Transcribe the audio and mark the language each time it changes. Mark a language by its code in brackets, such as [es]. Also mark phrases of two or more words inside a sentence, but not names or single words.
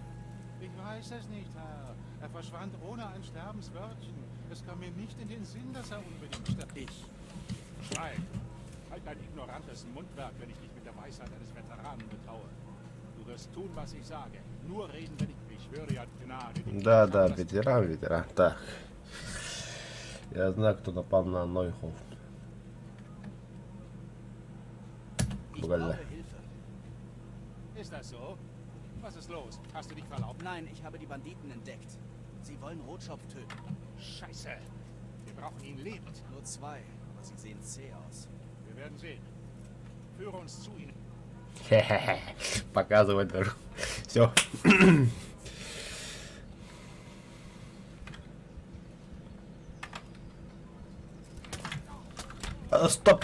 [de] Ich weiß es nicht, Herr. Er verschwand ohne ein Sterbenswörtchen. Es kam mir nicht in den Sinn, dass er unbedingt stirbt. Schweig! Halt dein ignorantes Mundwerk, wenn ich dich mit der Weisheit eines Veteranen betraue. Du wirst tun, was ich sage. Nur reden, wenn ich schwöre ja Gnade. [ru] Да, ветеран. Так. Я знаю, кто напал на Нойхов. [de] Ich [ru] Бля. [de] brauche Hilfe. Ist das so? Was ist los? Hast du dich verlaufen? Nein, ich habe die Banditen entdeckt. Sie wollen Rotschopf töten. Scheiße! Wir brauchen ihn lebend. Nur 2, aber sie sehen zäh aus. Wir werden sehen. Führe uns zu ihnen. [ru] Показывать даже. Все. Стоп.